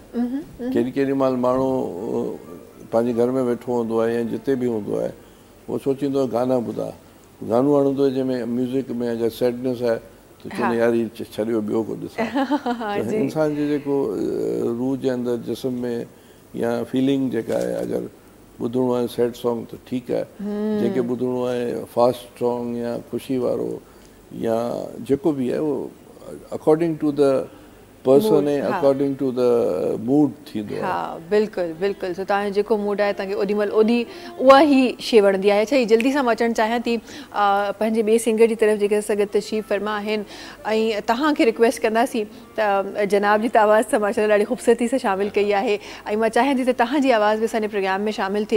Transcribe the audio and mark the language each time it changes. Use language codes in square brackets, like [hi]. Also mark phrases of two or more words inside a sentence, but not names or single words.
[sd] केॾी महिल माण्हू पंहिंजे घर में वेठो हूंदो आहे या जिते बि हूंदो आहे, उहो सोचींदो आहे गाना ॿुधा, गानो आणींदो आहे जंहिंमें म्यूज़िक में अगरि सैडनेस आहे त चवंदो यार ही छॾियो ॿियो को ॾिसां। इंसान जे जेको रूह जे अंदरि जिस्म में या फीलिंग जेका आहे, अगरि ॿुधणो आहे [en] sad song [sd] त ठीकु आहे, जेके ॿुधणो आहे [en] fast song [sd] या ख़ुशी वारो या जेको बि आहे उहो [en] according to the person [sd] ऐं [en] according to the mood [sd] थींदो आहे। हा, बिल्कुलु बिल्कुलु। सो तव्हांजो जेको मूड आहे तव्हांखे ओॾीमहिल ओॾी उहा ई शइ वणंदी आहे। अच्छा, ही जल्दी सां मां अचणु चाहियां थी पंहिंजे ॿिए सिंगर जी तरफ़ जेके असां गॾु तशरीफ़ फरमा आहिनि, ऐं तव्हांखे रिक्वेस्ट कंदासीं त जनाब जी त आवाज़ त माशाल्लाह ॾाढी ख़ूबसूरती सां शामिलु कई आहे, ऐं मां चाहियां थी त तव्हांजी आवाज़ बि असांजे प्रोग्राम में शामिलु थिए।